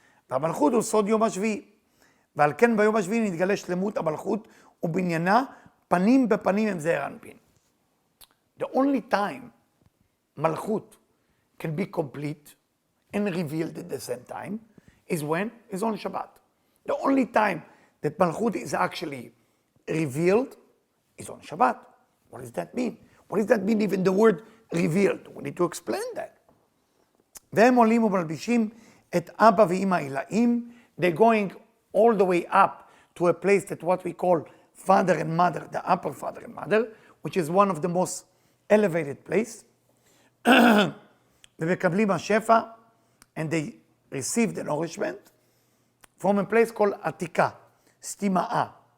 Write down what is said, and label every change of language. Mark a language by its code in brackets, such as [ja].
[he] והמלכות הוא סוד יום השביעי. ועל כן ביום השביעי נתגלה שלמות המלכות ובניינה פנים בפנים עם זעיר אנפין. [en] The only time Malchut can be complete and revealed at the same time is when? Is on Shabbat. The only time that Malchut is actually revealed is on Shabbat. What does that mean? What does that mean even the word revealed? We need to explain that. [he] והם עולים ומלבישים את אבא ואמא עילאים. [en] They're going all the way up to a place that what we call father and mother, the upper father and mother, which is one of the most elevated place. [he] ומקבלים השפע, [en] and they receive the nourishment from a place called עתיקה, סתימאה.